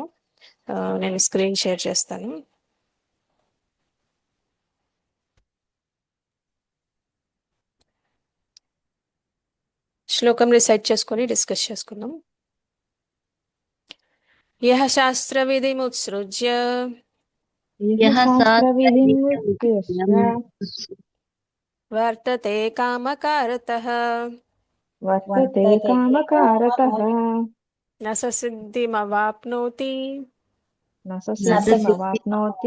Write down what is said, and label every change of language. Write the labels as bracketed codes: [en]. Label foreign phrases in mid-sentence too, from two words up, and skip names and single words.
[te] నేను [en] screen share [te] చేస్తాను. శ్లోకం రిసైట్ చేసుకొని డిస్కస్ చేసుకుందాం. [sa] యః శాస్త్రవిధిముత్సృజ్య यः शास्त्रविधिमुत्सृज्य వర్తతే కామకారతః वर्तते कामकारतः న స సిద్ధిమవాప్నోతి न स सिद्धिमवाप्नोति